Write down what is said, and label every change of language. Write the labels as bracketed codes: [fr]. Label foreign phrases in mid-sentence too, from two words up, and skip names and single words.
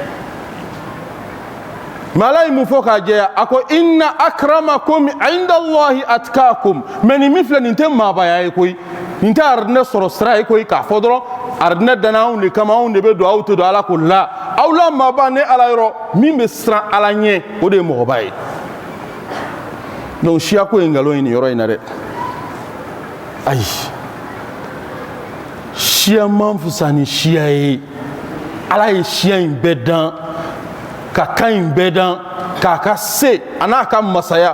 [bm] mɛ ala ye mun fɔ k'a jɛya a ko [ar] إن أكرمكم عند الله أتقاكم [bm] mɛ nin min filɛ nin tɛ maabaya ye koyi nin tɛ aridinɛ sɔrɔ sira ye koyi k'a fɔ dɔrɔn aridinɛ danna anw de kama anw de bɛ don aw tɛ don ala ko la aw la maaba ne ala yɔrɔ min bɛ siran ala ɲɛ o de ye mɔgɔba ye donc siyako ye nkalon ye nin yɔrɔ in na dɛ ayi siya man fisa ni siya ye ala ye siya in bɛɛ dan ka kan in bɛɛ dan k'a ka se a n'a ka masaya